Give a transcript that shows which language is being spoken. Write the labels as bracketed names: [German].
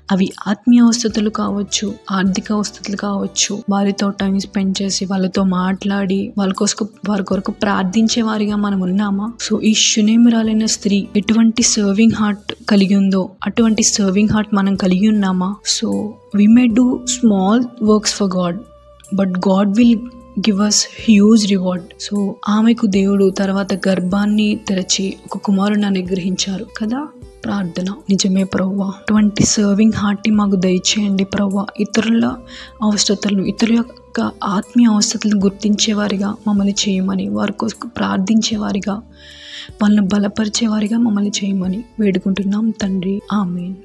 [Telugu] అవి ఆత్మీయ అవసరతలు కావచ్చు, ఆర్థిక అవసరతలు కావచ్చు. వారితో టైం స్పెండ్ చేసి వాళ్ళతో మాట్లాడి వారి కొరకు ప్రార్థించే వారిగా మనం ఉన్నామా? సో ఈ షునేమిరాలైన స్త్రీ ఎటువంటి సర్వింగ్ హార్ట్ కలిగి ఉందో అటువంటి సర్వింగ్ హార్ట్ మనం కలిగి ఉన్నామా? [English] So we may do small works for God, but God will give us huge reward. [Telugu] So ఆమెకు దేవుడు తర్వాత గర్భాన్ని తెరచి ఒక కుమారుని అనుగ్రహించారు కదా. ప్రార్థన, నిజమే ప్రభువా, అటువంటి సర్వింగ్ హార్ట్ని మాకు దయచేయండి ప్రభువా. ఇతరుల అవసరతలను, ఇతరుల యొక్క ఆత్మీయ అవసరతలను గుర్తించేవారిగా మమ్మల్ని చేయమని, వారి కోసం ప్రార్థించేవారిగా, వాళ్ళని బలపరిచేవారిగా మమ్మల్ని చేయమని వేడుకుంటున్నాం తండ్రి. ఆమేన్.